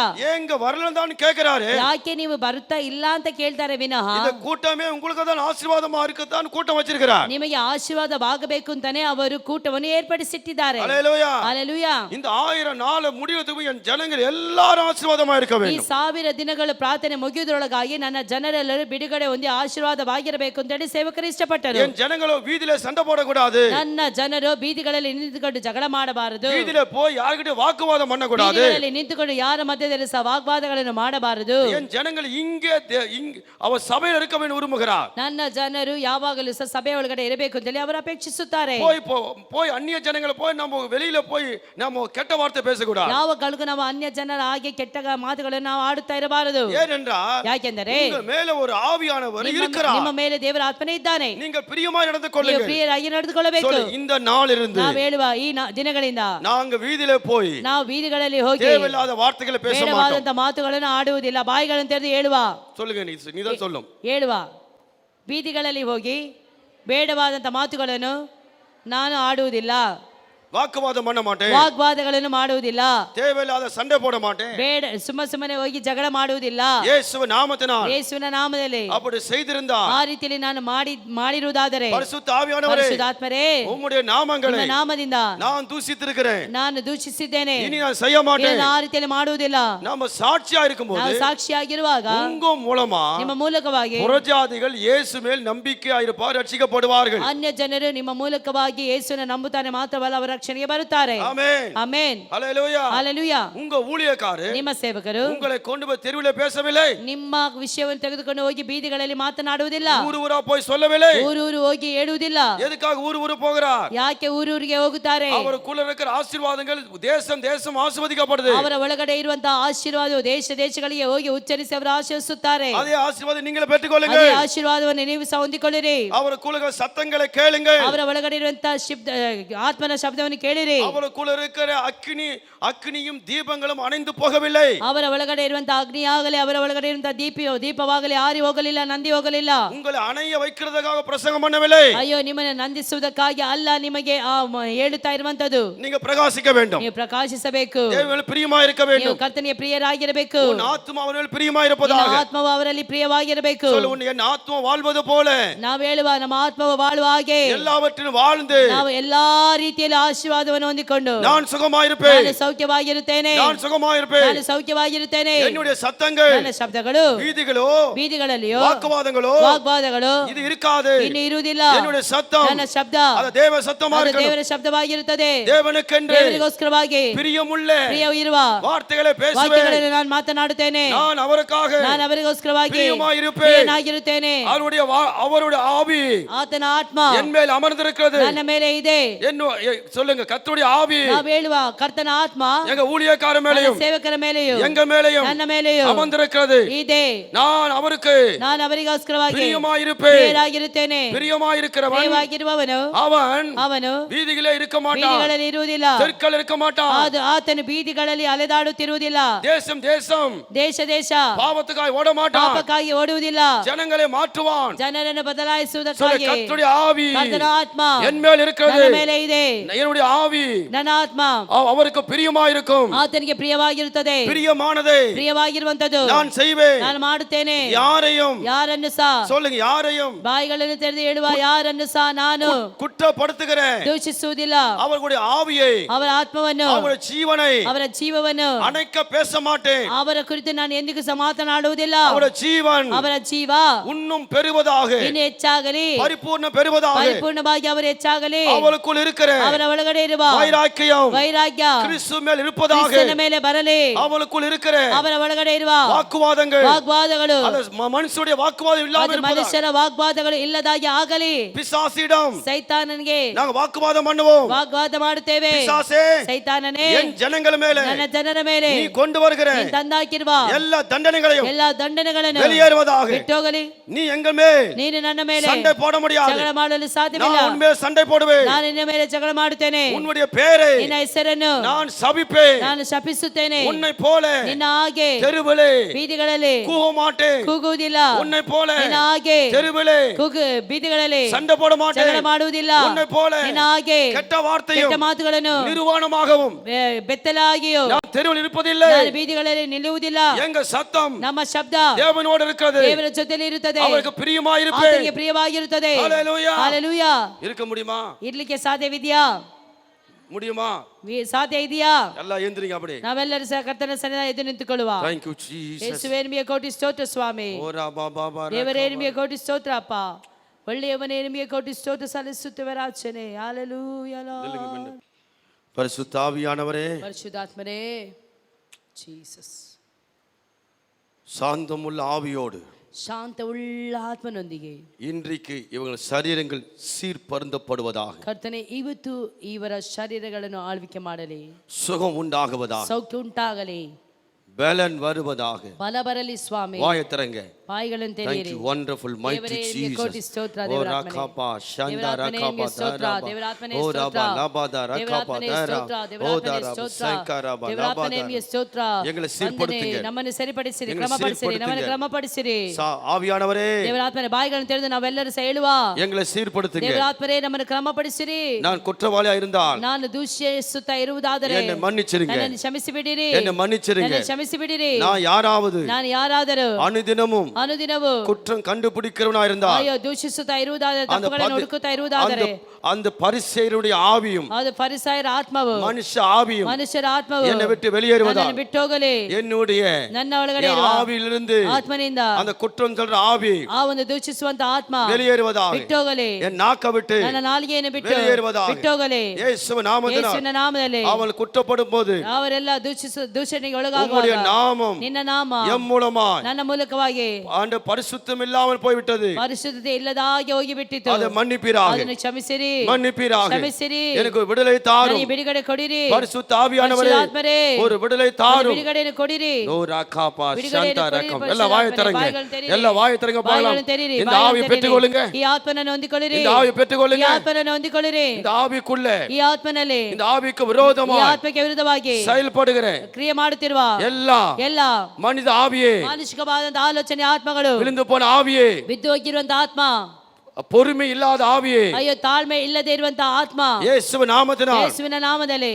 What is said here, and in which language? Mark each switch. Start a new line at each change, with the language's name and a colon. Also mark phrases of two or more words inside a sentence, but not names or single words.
Tamil: ஏங்க வரலன்னு கேக்குறாரு.
Kannada: ಯಾಕೆ ನೀವು ಬರುತ್ತಾ ಇಲ್ಲ ಅಂತ ಕೇಳ್ತಾರೆ ವಿನಃ
Tamil: இந்த கூட்டமே உங்களுக்கு தான் ஆசீர்வாதமா இருக்குதான் கூட்டம் வச்சிருக்கிறார்.
Kannada: ನಿಮಗೆ ಆಶೀರ್ವಾದವಾಗಬೇಕು ಅಂತಾನೆ ಅವರು ಕೂಟವನ್ನು ಏರ್ಪಡಿಸಿಟ್ಟಿದ್ದಾರೆ.
Tamil: ஹalleluya.
Kannada: ಹಲ್ಲೆಲೂಯಾ.
Tamil: இந்த 1000 நாள் முடியறதுக்கு என் ஜனங்கள் எல்லாரும் ஆசீர்வாதமா இருக்க
Kannada: ಈ
Tamil: வேண்டும்.
Kannada: 1000 ದಿನಗಳ ಪ್ರಾರ್ಥನೆ ಮುಗಿಯುವುದರೊಳಗಾಗಿ ನನ್ನ ಜನರೆಲ್ಲರೂ ಬಿಡುಗಡೆ ಹೊಂದಿ ಆಶೀರ್ವಾದವಾಗಿರಬೇಕು ಅಂತ ಹೇಳಿ ಸೇವಕರು ಇಷ್ಟಪಟ್ಟರು.
Tamil: என் ஜனங்களோ வீதியில சண்டை போடக்கூடாது.
Kannada: ನನ್ನ ಜನರು ಬೀದಿಗಳಲ್ಲಿ ನಿಂತುಕೊಂಡು ಜಗಳ ಮಾಡಬಾರದು.
Tamil: வீதியில போய் யார்கிட்ட வாக்குவாதம் பண்ணக்கூடாது.
Kannada: ಬೀದಿಗಳಲ್ಲಿ ನಿಂತುಕೊಂಡು ಯಾರ ಮಧ್ಯದಲ್ಲಿ ಸಹ ವಾಗ್ವಾದಗಳನ್ನು ಮಾಡಬಾರದು.
Tamil: என் ஜனங்கள் இங்கே அவர் சபையில் இருக்க வேண்டும் விரும்புகிறார்.
Kannada: ನನ್ನ ಜನರು ಯಾವಾಗಲೂ ಸಹ ಸಭೆ ಒಳಗಡೆ ಇರಬೇಕು ಅಂತ ಹೇಳಿ ಅವರು ಅಪೇಕ್ಷಿಸುತ್ತಾರೆ.
Tamil: போய் அந்நிய ஜனங்களை போய் நம்ம வெளியில போய் நம்ம கெட்ட வார்த்தை பேசக்கூடாது.
Kannada: ಯಾವ ಕಾರಣಕ್ಕೂ ನಾವು ಅನ್ಯ ಜನರ ಹಾಗೆ ಕೆಟ್ಟ ಮಾತುಗಳನ್ನು ನಾವು ಆಡುತ್ತಾ ಇರಬಾರದು.
Tamil: ஏனென்றால்
Kannada: ಯಾಕೆಂದರೆ
Tamil: உங்க மேல ஒரு ஆவியானவர் இருக்கிறார்.
Kannada: ನಿಮ್ಮ ಮೇಲೆ ದೇವರ ಆತ್ಮನೇ ಇದ್ದಾನೆ.
Tamil: நீங்கள் பிரியமாய் நடந்து
Kannada: ನೀವು
Tamil: கொள்ளுங்கள்.
Kannada: ಪ್ರಿಯರಾಗಿ ನಡೆದುಕೊಳ್ಳಬೇಕು.
Tamil: இந்த நாள் இருந்து
Kannada: ನಾವು ಹೇಳುವ ಈ ದಿನಗಳಿಂದ
Tamil: நாங்க வீதியில போய்
Kannada: ನಾವು ಬೀದಿಗಳಲ್ಲಿ ಹೋಗಿ
Tamil: தேவையில்லாத வார்த்தைகளை பேச மாட்டோம்.
Kannada: ಬೇಡವಾದಂತ ಮಾತುಗಳನ್ನು ಆಡುವುದಿಲ್ಲ. ಬಾಯಿಗಳನ್ನು ತೆರೆದು ಹೇಳುವ
Tamil: சொல்லுங்க நீதான் சொல்லும்.
Kannada: ಹೇಳುವ ಬೀದಿಗಳಲ್ಲಿ ಹೋಗಿ ಬೇಡವಾದಂತ ಮಾತುಗಳನ್ನು ನಾನು ಆಡುವುದಿಲ್ಲ.
Tamil: வாக்குவாதம் பண்ண மாட்டேன்.
Kannada: ವಾಗ್ವಾದಗಳನ್ನು ಮಾಡುವುದಿಲ್ಲ.
Tamil: தேவையில்லாத சண்டை போட மாட்டேன்.
Kannada: ಬೇಡ ಸುಮ್ಮನೆ ಹೋಗಿ ಜಗಳ ಮಾಡುವುದಿಲ್ಲ.
Tamil: இயேசுவின் நாமத்தினால்
Kannada: ಯೇಸುವಿನ ನಾಮದಲ್ಲಿ
Tamil: அப்படி செய்திருந்தா
Kannada: ಆ ರೀತಿಯಲ್ಲಿ ನಾನು ಮಾಡಿರುವುದಾದರೆ
Tamil: பரிசுத்த ஆவியானவரே
Kannada: ಪರಿಶುದ್ಧಾತ್ಮರೇ
Tamil: உம்முடைய நாமங்களை
Kannada: ನಿಮ್ಮ ನಾಮದಿಂದ
Tamil: நான் தூசித்திருக்கிறேன்.
Kannada: ನಾನು ದೂಷಿಸಿದ್ದೇನೆ.
Tamil: இனி நான் செய்ய மாட்டேன்.
Kannada: ಇದನ್ನು ಆ ರೀತಿಯಲ್ಲಿ ಮಾಡುವುದಿಲ್ಲ.
Tamil: நாம சாட்சியா
Kannada: ನಾವು
Tamil: இருக்கும்போது
Kannada: ಸಾಕ್ಷಿಯಾಗಿರುವಾಗ
Tamil: உங்க மூலமா
Kannada: ನಿಮ್ಮ ಮೂಲಕವಾಗಿ
Tamil: புறஜாதிகள் இயேசு மேல் நம்பிக்கையா இருப்பார், ரட்சிக்கப்படுவார்கள்.
Kannada: ಅನ್ಯ ಜನರು ನಿಮ್ಮ ಮೂಲಕವಾಗಿ ಯೇಸುವಿನ ನಂಬುತ್ತಾನೆ ಮಾತ್ರವಲ್ಲ ಅವರ ರಕ್ಷಣೆಗೆ ಬರುತ್ತಾರೆ.
Tamil: ஆமென்.
Kannada: ಆಮೆನ್.
Tamil: ஹல்லேலூயா.
Kannada: ಹಲ್ಲೆಲೂಯಾ.
Tamil: உங்க ஊழியக்காரர்
Kannada: ನಿಮ್ಮ ಸೇವಕರು
Tamil: உங்களை கொண்டு போய் தெருவிலே பேசவில்லை.
Kannada: ನಿಮ್ಮ ವಿಷಯವನ್ನು ತೆಗೆದುಕೊಂಡು ಹೋಗಿ ಬೀದಿಗಳಲ್ಲಿ ಮಾತನಾಡುವುದಿಲ್ಲ.
Tamil: ஊரா போய் சொல்லவில்லை.
Kannada: ಊರು ಹೋಗಿ ಹೇಳುವುದಿಲ್ಲ.
Tamil: எதுக்காக ஊரு போகிறார்?
Kannada: ಯಾಕೆ ಊರಿಗೆ ಹೋಗುತ್ತಾರೆ?
Tamil: அவருக்குள்ள இருக்கிற ஆசீர்வாதங்கள் தேசம் ஆசீர்வதிக்கப்படுது.
Kannada: ಅವರ ಒಳಗಡೆ ಇರುವಂತಹ ಆಶೀರ್ವಾದವು ದೇಶಗಳಿಗೆ ಹೋಗಿ ಉಚ್ಚರಿಸಿ ಅವರು ಆಶೀರ್ವದಿಸುತ್ತಾರೆ.
Tamil: அதே ஆசீர்வாதம் நீங்களே பெற்றுக்கொள்ளுங்கள்.
Kannada: ಅದೇ ಆಶೀರ್ವಾದವನ್ನು ನೀವು ಸಹ ಹೊಂದಿಕೊಳ್ಳಿರಿ.
Tamil: அவருக்குள்ள சத்தங்களை கேளுங்கள்.
Kannada: ಅವರ ಒಳಗಡೆ ಇರುವಂತಹ ಆತ್ಮನ ಶಬ್ದವನ್ನು ಕೇಳಿರಿ.
Tamil: அவருக்குள்ள இருக்கிற அக்கினியும் தீபங்களும் அணைந்து போகவில்லை.
Kannada: ಅವರ ಒಳಗಡೆ ಇರುವಂತಹ ಅಗ್ನಿಯಾಗಲಿ ಅವರ ಒಳಗಡೆ ಇರುವಂತಹ ದೀಪವಾಗಲಿ ಆರಿ ಹೋಗಲಿಲ್ಲ, ನಂದಿ ಹೋಗಲಿಲ್ಲ.
Tamil: உங்களை அணைய வைக்கிறதுக்காக பிரசங்கம் பண்ணவில்லை.
Kannada: ಅಯ್ಯೋ, ನಿಮ್ಮನ್ನು ನಂದಿಸುವುದಕ್ಕಾಗಿ ಅಲ್ಲ, ನಿಮಗೆ ಹೇಳುತ್ತಾ ಇರುವಂತದ್ದು
Tamil: நீங்க பிரகாசிக்க வேண்டும்.
Kannada: ನೀವು ಪ್ರಕಾಶಿಸಬೇಕು.
Tamil: தேவனுக்கு பிரியமா இருக்க
Kannada: ನೀವು
Tamil: வேண்டும்.
Kannada: ಕರ್ತನಿಗೆ ಪ್ರಿಯರಾಗಿರಬೇಕು.
Tamil: உன் ஆத்துமா அவரில் பிரியமா இருப்பதாக.
Kannada: ಆತ್ಮವು ಅವರಲ್ಲಿ ಪ್ರಿಯವಾಗಿರಬೇಕು.
Tamil: சொல்லு, என் ஆத்துமா வாழ்வது போல
Kannada: ನಾವು ಹೇಳುವ ನಮ್ಮ ಆತ್ಮವು ಬಾಳುವ ಹಾಗೆ
Tamil: எல்லாவற்றிலும் வாழ்ந்து
Kannada: ನಾವು ಎಲ್ಲಾ ರೀತಿಯಲ್ಲಿ ಆಶೀರ್ವಾದವನ್ನು ಹೊಂದಿಕೊಂಡು
Tamil: நான் சுகமாயிருப்பேன்.
Kannada: ನಾನು ಸೌಖ್ಯವಾಗಿರುತ್ತೇನೆ.
Tamil: நான் சுகமாயிருப்பேன்.
Kannada: ನಾನು ಸೌಖ್ಯವಾಗಿರುತ್ತೇನೆ.
Tamil: என்னுடைய சத்தங்கள்,
Kannada: ನನ್ನ ಶಬ್ದಗಳು ಬೀದಿಗಳಲ್ಲಿಯೋ ವಾಗ್ವಾದಗಳು
Tamil: இது இருக்காது.
Kannada: ಇನ್ನು ಇರುವುದಿಲ್ಲ.
Tamil: என்னுடைய சத்தம்,
Kannada: ನನ್ನ ಶಬ್ದ
Tamil: அது தேவ சத்தமா
Kannada: ಅದು
Tamil: இருக்கணும்.
Kannada: ದೇವರ ಶಬ್ದವಾಗಿರುತ್ತದೆ.
Tamil: தேவனுக்கென்று
Kannada: ದೇವರಿಗೋಸ್ಕರವಾಗಿ
Tamil: பிரியமுள்ள
Kannada: ಪ್ರಿಯವಿರುವ
Tamil: வார்த்தைகளை பேசுவேன்.
Kannada: ವಾಕ್ಯಗಳನ್ನು ನಾನು ಮಾತನಾಡುತ್ತೇನೆ.
Tamil: நான் அவருக்காக
Kannada: ನಾನು ಅವರಿಗೋಸ್ಕರವಾಗಿ
Tamil: பிரியமாயிருப்பேன்.
Kannada: ಪ್ರಿಯನಾಗಿರುತ್ತೇನೆ.
Tamil: அவருடைய ஆவி
Kannada: ಆತನ ಆತ್ಮ
Tamil: என் மேல் அமர்ந்திருக்கிறது.
Kannada: ನನ್ನ ಮೇಲೆ ಇದೆ.
Tamil: சொல்லுங்க, கர்த்தருடைய ஆவி
Kannada: ನಾವು ಹೇಳುವ ಕರ್ತನ ಆತ್ಮ
Tamil: எங்க ஊழியக்கார மேலையும்
Kannada: ಸೇವಕರ ಮೇಲೆಯೂ
Tamil: எங்க மேலையும்
Kannada: ನನ್ನ ಮೇಲೆಯೂ
Tamil: அமர்ந்திருக்கிறது.
Kannada: ಇದೆ.
Tamil: நான் அவருக்கு
Kannada: ನಾನು ಅವರಿಗೋಸ್ಕರವಾಗಿ
Tamil: பிரியமாயிருப்பேன்.
Kannada: ಪ್ರಿಯರಾಗಿರುತ್ತೇನೆ.
Tamil: பிரியமாயிருக்கிறவன்
Kannada: ಪ್ರಿಯವಾಗಿರುವವನು
Tamil: அவನು ಬೀದಿಗಳೇ இருக்க மாட்டான்.
Kannada: ಬೀದಿಗಳಲ್ಲಿ ಇರುವುದಿಲ್ಲ.
Tamil: தெருக்கள் இருக்க மாட்டான்.
Kannada: ಆತನು ಬೀದಿಗಳಲ್ಲಿ ಅಲೆದಾಡುತ್ತಿರುವುದಿಲ್ಲ. ದೇಶ
Tamil: பாவத்துக்காய் ஓட மாட்டான்.
Kannada: ಪಾಪಕ್ಕಾಗಿ ಓಡುವುದಿಲ್ಲ.
Tamil: ஜனங்களை மாற்றுவான்.
Kannada: ಜನರನ್ನು ಬದಲಾಯಿಸುವುದಕ್ಕಾಗಿ
Tamil: கர்த்தருடைய ஆவி
Kannada: ಕರ್ತನ ಆತ್ಮ
Tamil: என் மேல் இருக்கிறது.
Kannada: ನನ್ನ ಮೇಲೆ ಇದೆ.
Tamil: என்னுடைய ஆவி
Kannada: ನನ್ನ ಆತ್ಮ
Tamil: அவருக்கு பிரியமாயிருக்கும்.
Kannada: ಆತನಿಗೆ ಪ್ರಿಯವಾಗಿರುತ್ತದೆ.
Tamil: பிரியமானதை
Kannada: ಪ್ರಿಯವಾಗಿರುವಂತದ್ದು
Tamil: நான் செய்வேன்.
Kannada: ನಾನು ಮಾಡುತ್ತೇನೆ. ಯಾರನ್ನು ಸಹ
Tamil: சொல்லுங்க, யாரையும்
Kannada: ಬಾಯಿಗಳನ್ನು ತೆರೆದು ಹೇಳುವ ಯಾರನ್ನು ಸಹ ನಾನು
Tamil: குற்றப்படுத்துகிறேன்
Kannada: ದೂಷಿಸುವುದಿಲ್ಲ.
Tamil: அவர்களுடைய ஆவியை,
Kannada: ಅವರ ಆತ್ಮವನ್ನು,
Tamil: அவருடைய ஜீவனை,
Kannada: ಅವರ ಜೀವವನ್ನು
Tamil: அணைக்க பேச மாட்டேன்.
Kannada: ಅವರ ಕುರಿತು ನಾನು ಎಂದಿಗೂ ಸಹ ಮಾತನಾಡುವುದಿಲ್ಲ.
Tamil: அவருடைய ஜீவன்
Kannada: ಅವರ ಜೀವ
Tamil: இன்னும் பெறுவதாக,
Kannada: ಇನ್ನು ಹೆಚ್ಚಾಗಲಿ,
Tamil: பரிபூர்ண பெறுவதாக,
Kannada: ಪರಿಪೂರ್ಣವಾಗಿ ಅವರು ಹೆಚ್ಚಾಗಲಿ.
Tamil: அவளுக்குள் இருக்கிற
Kannada: ಅವರ ಒಳಗಡೆ ಇರುವ ವೈರಾಗ್ಯ
Tamil: கிறிஸ்து மேல் இருப்பதாக,
Kannada: ಕ್ರಿಸ್ತನ ಮೇಲೆ ಬರಲಿ.
Tamil: அவளுக்குள் இருக்கிற
Kannada: ಅವರ ಒಳಗಡೆ ಇರುವ
Tamil: வாக்குவாதங்கள் மனுஷனுடைய வாக்குவாதம் இல்லாமல் இருப்பதாக,
Kannada: ಮನುಷ್ಯರ ವಾಗ್ವಾದಗಳು ಇಲ್ಲದಾಗಿ ಆಗಲಿ.
Tamil: பிசாசிடம்
Kannada: ಸೈತಾನನಿಗೆ
Tamil: நாங்க வாக்குவாதம் பண்ணுவோம்.
Kannada: ವಾಗ್ವಾದ ಮಾಡುತ್ತೇವೆ.
Tamil: பிசாசே,
Kannada: ಸೈತಾನನೇ,
Tamil: என் ஜனங்கள மேலே,
Kannada: ನನ್ನ ಜನರ ಮೇಲೆ
Tamil: நீ கொண்டு வருகிற
Kannada: ತಂದಾಕಿರುವ
Tamil: எல்லா தண்டனைகளையும்
Kannada: வெளியேறுவதாக ಬಿಟ್ಟೋಗಲಿ.
Tamil: நீ எங்க மேல்
Kannada: ನೀನು ನನ್ನ ಮೇಲೆ
Tamil: சண்டை போட முடியாது.
Kannada: ಜಗಳ ಮಾಡಲು ಸಾಧ್ಯವಿಲ್ಲ.
Tamil: நான் உன் மேல் சண்டை போடுவேன்.
Kannada: ನಾನು ನಿನ್ನ ಮೇಲೆ ಜಗಳ ಮಾಡುತ್ತೇನೆ. ಹೆಸರನ್ನೇ
Tamil: உன்னுடைய பெயரை
Kannada: ನಿನ್ನ ಹೆಸರನ್ನು
Tamil: நான் சபிப்பேன்.
Kannada: ನಾನು ಶಪಿಸುತ್ತೇನೆ.
Tamil: உன்னை போல
Kannada: ನಿನ್ನ ಹಾಗೆ
Tamil: தெருவிலே
Kannada: ಬೀದಿಗಳಲ್ಲಿ
Tamil: கூக மாட்டேன்.
Kannada: ಕೂಗುವುದಿಲ್ಲ.
Tamil: உன்னை போல
Kannada: ನಿನ್ನ ಹಾಗೆ
Tamil: தெருவிலே
Kannada: ಬೀದಿಗಳಲ್ಲಿ
Tamil: சண்டை போட மாட்டேன்.
Kannada: ಜಗಳ ಮಾಡುವುದಿಲ್ಲ.
Tamil: உன்னை போல
Kannada: ನಿನ್ನ ಹಾಗೆ
Tamil: கெட்ட வார்த்தையும்
Kannada: ಕೆಟ್ಟ ಮಾತುಗಳನ್ನು
Tamil: நிர்வாணமாகவும்
Kannada: ಬೆತ್ತಲಾಗಿಯೂ
Tamil: நான் தெருவில் இருப்பதில்லை.
Kannada: ನಾನು ಬೀದಿಗಳಲ್ಲಿ ನಿಲ್ಲುವುದಿಲ್ಲ.
Tamil: எங்க சத்தம்
Kannada: ನಮ್ಮ ಶಬ್ದ
Tamil: தேவனோடு இருக்கிறது.
Kannada: ದೇವರ ಜೊತೆಯಲ್ಲಿ ಇರುತ್ತದೆ.
Tamil: அவருக்கு பிரியமாயிருப்பேன்.
Kannada: ಆತನಿಗೆ ಪ್ರಿಯವಾಗಿರುತ್ತದೆ.
Tamil: ஹalleluya.
Kannada: ಹalleluya.
Tamil: இருக்க முடியுமா?
Kannada: ಇರ್ಲಿಕ್ಕೆ ಸಾಧ್ಯವಿದೆಯಾ?
Tamil: முடியுமா?
Kannada: ಸಾಧ್ಯ ಇದೆಯಾ?
Tamil: எல்லாம் எந்திரிங்க அப்படி.
Kannada: ನಾವೆಲ್ಲರೂ ಸಹ ಕರ್ತನ ಸನ್ನಿಧಾನದಲ್ಲಿ ಎದ್ದು ನಿಂತುಕೊಳ್ಳುವ.
English: Thank you Jesus.
Kannada: ಯೇಸುವೇ ನಿಮಗೆ ಕೋಟಿ ಸ್ತೋತ್ರ ಸ್ವಾಮಿ. ಓರಾ ಬಾಬಾ ಬಾರಾ. ದೇವರೇ ನಿಮಗೆ ಕೋಟಿ ಸ್ತೋತ್ರ ಅಪ್ಪ. ಒಳ್ಳೆಯವನೇ ನಿಮಗೆ ಕೋಟಿ ಸ್ತೋತ್ರ ಸಲ್ಲಿಸುತ್ತೇವೆ ರಾಜನೇ. ಹalleluya.
Tamil: பரிசுத்த ஆவியானவரே,
Kannada: ಪರಿಶುದ್ಧಾತ್ಮನೇ, ಜೀಸಸ್,
Tamil: சாந்தமுள்ள ஆவியோடு
Kannada: ಶಾಂತವುಳ್ಳ ಆತ್ಮನೊಂದಿಗೆ
Tamil: இன்றைக்கு இவங்கள் சரீரங்கள் சீர்பருந்தப்படுவதாக,
Kannada: ಕರ್ತನೆ ಇವತ್ತು ಇವರ ಶರೀರಗಳನ್ನು ಆಳ್ವಿಕೆ ಮಾಡಲಿ.
Tamil: சுகம் உண்டாகுவதாக,
Kannada: ಸೌಖ್ಯ ಉಂಟಾಗಲಿ.
Tamil: பலன் வருவதாக.
Kannada: ಬಲ ಬರಲಿ ಸ್ವಾಮಿ.
Tamil: வாயை திறங்க.
Kannada: ಬಾಯಿಗಳನ್ನು
English: Thank
Kannada: ತೆರೆಯಿರಿ.
English: you wonderful mighty
Kannada: ದೇವರೇ, ನಿಮಗೆ ಕೋಟಿ
English: Jesus.
Kannada: ಸ್ತೋತ್ರ ಓ ದೇವರಾತ್ಮನೇ. ರಾಕಪಾ ಶಂದ ದೇವರಾತ್ಮನೇ, ನಿಮಗೆ ರಾಕಪಾ ಸ್ತೋತ್ರ. ದಾರಬಾ. ದೇವರಾತ್ಮನೇ, ಓ ಸ್ತೋತ್ರ. ರಾಬಾ ಲಾಬಾದ ರಾಕಪಾ ದೇವರಾತ್ಮನೇ, ದಾರ. ಸ್ತೋತ್ರ. ಓ ದೇವರಾತ್ಮನೇ, ದಾರಬಾ ಸ್ತೋತ್ರ. ಸಂಕರಾಬಾ ದೇವರಾತ್ಮನೇ, ಲಾಬಾದ. ನಿಮಗೆ ಸ್ತೋತ್ರ.
Tamil: எங்களை சீர்படுத்துங்க.
Kannada: ವಂದನೆ. ನಮ್ಮನ್ನು ಸರಿಪಡಿಸಿರಿ,
Tamil: எங்களை
Kannada: ಕ್ರಮಪಡಿಸಿರಿ,
Tamil: சீர்படுத்துங்க.
Kannada: ನಮ್ಮನ್ನು ಕ್ರಮಪಡಿಸಿರಿ.
Tamil: ஆவியானவரே,
Kannada: ದೇವರಾತ್ಮನೇ, ಬಾಯಿಗಳನ್ನು ತೆರೆದು ನಾವೆಲ್ಲರೂ ಸಹ ಹೇಳುವ.
Tamil: எங்களை சீர்படுத்துங்க.
Kannada: ದೇವರಾತ್ಮನೇ, ನಮ್ಮನ್ನು ಕ್ರಮಪಡಿಸಿರಿ.
Tamil: நான் குற்றவாளியா இருந்தால்
Kannada: ನಾನು ದೂಷಿಸುತ್ತಾ ಇರುವುದಾದರೆ
Tamil: என்னை மன்னிச்சிருங்க.
Kannada: ನನ್ನನ್ನು ಕ್ಷಮಿಸಿ ಬಿಡಿರಿ.
Tamil: என்னை மன்னிச்சிருங்க.
Kannada: ನನ್ನನ್ನು ಕ್ಷಮಿಸಿ ಬಿಡಿರಿ.
Tamil: நான் யாராவது
Kannada: ನಾನು ಯಾರಾದರೂ
Tamil: அனுதினமும்
Kannada: ಅನುದಿನವೂ
Tamil: குற்றம் கண்டுபிடிக்கிறவனா இருந்தால்,
Kannada: ಅಯ್ಯೋ ದೂಷಿಸುತ್ತಾ ಇರುವುದಾದರೆ, ತಪ್ಪುಗಳನ್ನು ಹುಡುಕುತ್ತಾ ಇರುವುದಾದರೆ,
Tamil: அந்த பரிசேயருடைய ஆவியும்
Kannada: ಅದು ಫರಿಸಾಯರ ಆತ್ಮವು,
Tamil: மனுஷ ஆவியும்
Kannada: ಮನುಷ್ಯರ ಆತ್ಮವು
Tamil: என்னை விட்டு வெளியேறுவதா,
Kannada: ನನ್ನನ್ನು ಬಿಟ್ಟು ಹೋಗಲಿ.
Tamil: என்னுடைய
Kannada: ನನ್ನ ಒಳಗಡೆ ಇರುವ
Tamil: ஆவியிலிருந்து
Kannada: ಆತ್ಮನಿಂದ
Tamil: அந்த குற்றம் சொல்ற ஆவி
Kannada: ಆ ಒಂದು ದೂಷಿಸುವಂತ ಆತ್ಮ
Tamil: வெளியேறுவதாக,
Kannada: ಬಿಟ್ಟು ಹೋಗಲಿ.
Tamil: என் நாக்க விட்டு
Kannada: ನನ್ನ ನಾಲಿಗೆಯನ್ನು ಬಿಟ್ಟು
Tamil: வெளியேறுவதாக,
Kannada: ಬಿಟ್ಟು ಹೋಗಲಿ.
Tamil: இயேசுவின் நாமத்தினால்
Kannada: ಯೇಸುವಿನ ನಾಮದಲ್ಲಿ
Tamil: அவள் குற்றப்படும் போது
Kannada: ಅವರೆಲ್ಲ ದೂಷಣೆಗೆ
Tamil: உம்முடைய
Kannada: ಒಳಗಾಗುವಾಗ
Tamil: நாமம்
Kannada: ನಿನ್ನ ನಾಮ
Tamil: எம் மூலமாய்
Kannada: ನನ್ನ ಮೂಲಕವಾಗಿ
Tamil: அந்த பரிசுத்தம் இல்லாமல் போய்விட்டது.
Kannada: ಪರಿಶುದ್ಧತೆ ಇಲ್ಲದಾಗಿ ಹೋಗಿಬಿಟ್ಟಿತು.
Tamil: அதை மன்னிப்பீராக,
Kannada: ಅದನ್ನು ಕ್ಷಮಿಸಿರಿ,
Tamil: மன்னிப்பீராக.
Kannada: ಕ್ಷಮಿಸಿರಿ.
Tamil: எனக்கு விடுதலை தாரும்.
Kannada: ನನಗೆ ಬಿಡುಗಡೆ ಕೊಡಿರಿ.
Tamil: பரிசுத்த ஆவியானவரே,
Kannada: ಪರಿಶುದ್ಧಾತ್ಮರೇ,
Tamil: ஒரு விடுதலை
Kannada: ನನಗೆ
Tamil: தாரும்.
Kannada: ಬಿಡುಗಡೆಯನ್ನು ಕೊಡಿರಿ. ஓ ராகாபா ಬಿಡುಗಡೆಯನ್ನು சந்தா ಕೊಡಿರಿ.
Tamil: ரகம். எல்லாம் வாயை திறங்க.
Kannada: ಬಾಯಿಗಳನ್ನು ತೆರೀರಿ.
Tamil: எல்லாம் வாயை திறங்க பார்க்கலாம்.
Kannada: ಬಾಯಿಗಳನ್ನು ತೆರೀರಿ.
Tamil: இந்த
Kannada: ಬಾಯಿಗಳನ್ನು
Tamil: ஆவியை
Kannada: ತೆರೀರಿ.
Tamil: பெற்றுக்கொள்ளுங்க.
Kannada: ಈ ಆತ್ಮನನ್ನು ಹೊಂದಿಕೊಳ್ಳಿರಿ.
Tamil: இந்த ஆவியை
Kannada: ಈ
Tamil: பெற்றுக்கொள்ளுங்க.
Kannada: ಆತ್ಮನನ್ನು ಹೊಂದಿಕೊಳ್ಳಿರಿ.
Tamil: இந்த ஆவிக்குள்ள,
Kannada: ಈ ಆತ್ಮನಲ್ಲಿ,
Tamil: இந்த ஆவிக்கு
Kannada: ಈ
Tamil: விரோதமாய்
Kannada: ಆತ್ಮಕ್ಕೆ ವಿರುದ್ಧವಾಗಿ
Tamil: செயல்படுகிற
Kannada: ಕ್ರಿಯೆ ಮಾಡುತ್ತಿರುವ
Tamil: ಎಲ್ಲ மனித ஆவியே,
Kannada: ಮಾನುಷಿಕವಾದಂತಹ ಆಲೋಚನೆ ಆತ್ಮಗಳು,
Tamil: விழுந்து போன ஆவியே,
Kannada: ಬಿದ್ದು ಹೋಗಿರುವಂತ ಆತ್ಮ,
Tamil: பொறுமை இல்லாத ஆவியே,
Kannada: ಅಯ್ಯೋ ತಾಳ್ಮೆ ಇಲ್ಲದೆ ಇರುವಂತಹ ಆತ್ಮ,
Tamil: இயேசுவின் நாமத்தினால்
Kannada: ಯೇಸುವಿನ ನಾಮದಲ್ಲಿ